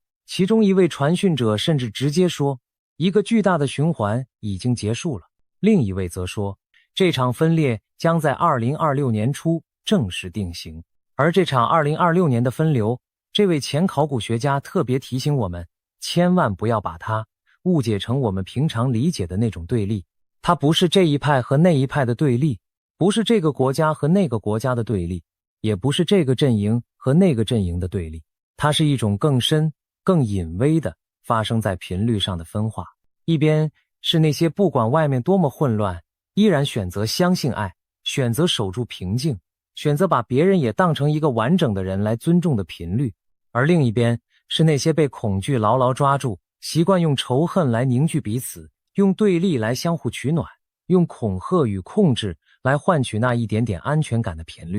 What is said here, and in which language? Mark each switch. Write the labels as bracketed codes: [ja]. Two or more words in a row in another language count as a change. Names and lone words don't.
[zh] 其中一位傳訊者甚至直接說，一個巨大的循環已經結束了。另一位則說，這場分裂將在2026年初正式定型。而這場2026年的分流，這位前考古學家特別提醒我們，千萬不要把它誤解成我們平常理解的那種對立。它不是這一派和那一派的對立，不是這個國家和那個国家的对立，也不是這個陣營和那個陣營的對立。它是一種更深、更隱微的發生在頻率上的分化。一邊是那些不管外面多麼混亂，依然選擇相信愛，選擇守住平靜，選擇把別人也當成一個完整的人來尊重的頻率。而另一邊是那些被恐懼牢牢抓住， 習慣用仇恨來凝聚彼此，用對立來相互取暖，用恐嚇與控制來換取那一點點安全感的頻率。